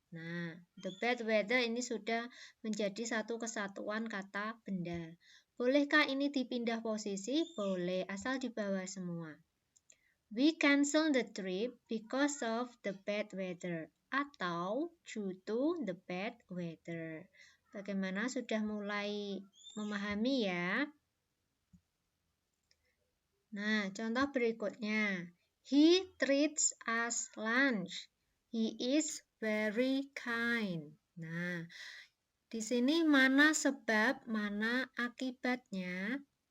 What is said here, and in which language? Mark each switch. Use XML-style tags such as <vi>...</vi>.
<id>Nah, the bad weather ini sudah menjadi satu kesatuan kata benda. Bolehkah ini dipindah posisi? Boleh, asal di bawah semua.</id> <en>We cancel the trip because of the bad weather atau due to the bad weather.</en> <id>Bagaimana, sudah mulai memahami ya? Nah, contoh berikutnya.</id> <en>He treats us lunch. He is very kind.</en> <id>Nah, di sini mana sebab, mana akibatnya?</id>